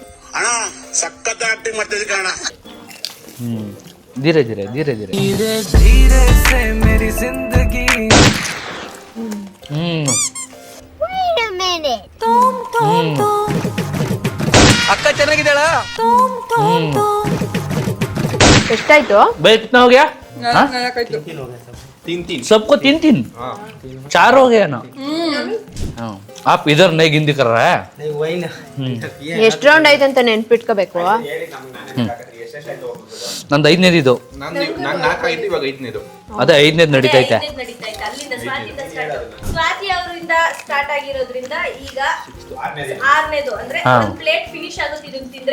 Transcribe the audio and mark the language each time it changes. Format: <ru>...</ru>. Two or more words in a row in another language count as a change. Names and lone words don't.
<hi>धीरे धीरे धीरे धीरे.</hi> <kn>ಅಕ್ಕ ಚೆನ್ನಾಗಿದ್ದಾಳ? ಎಷ್ಟಾಯ್ತು?</kn> <hi>बैठ कितना हो गया? सबको 3-3 4 हो गया ना. आप इधर नहीं गिनती कर रहा है.</hi> <kn>ಎಷ್ಟು ರೌಂಡ್ ಆಯ್ತು ಅಂತ ನೆನ್ಪಿಟ್ಕೋಬೇಕು. ನಂದು 5ನೇದು ಇದು. ನಾನು 4 ಆಯ್ತು, ಇವಾಗ 5ನೇದು. ಅದೇ 5ನೇದು ನಡೀತೈತೆ. ನಡೀತಾ ಇತ್ತು ಅಲ್ಲಿಂದ ಸ್ವಾತಿಯಿಂದ ಸ್ಟಾರ್ಟ್. ಸ್ವಾತಿ ಅವರಿಂದ ಸ್ಟಾರ್ಟ್ ಆಗಿರೋದ್ರಿಂದ ಈಗ 6ನೇದು ಅಂದ್ರೆ ಒಂದ್</kn> <en>plate finish</en> <kn>ಆಗುತ್ತೆ ಇದನ್ನ ತಿಂದ್ರೆ.</kn>